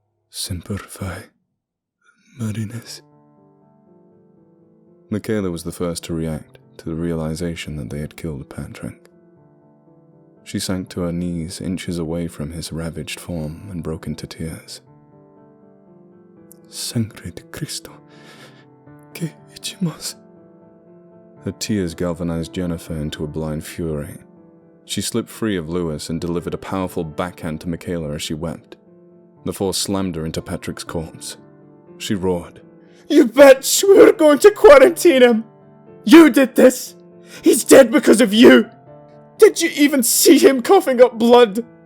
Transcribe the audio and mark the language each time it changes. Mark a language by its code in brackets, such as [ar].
[en] Semper Fi, Marines." Michaela was the first to react to the realization that they had killed Patrick. She sank to her knees inches away from his ravaged form and broke into tears. [es] "Sangre de Cristo, ¿qué hicimos?" [en] Her tears galvanized Jennifer into a blind fury. She slipped free of Lewis and delivered a powerful backhand to Michaela as she wept. The force slammed her into Patrick's corpse. She roared, You bitch! We were going to quarantine him! You did this! He's dead because of you! Did you even see him coughing up blood?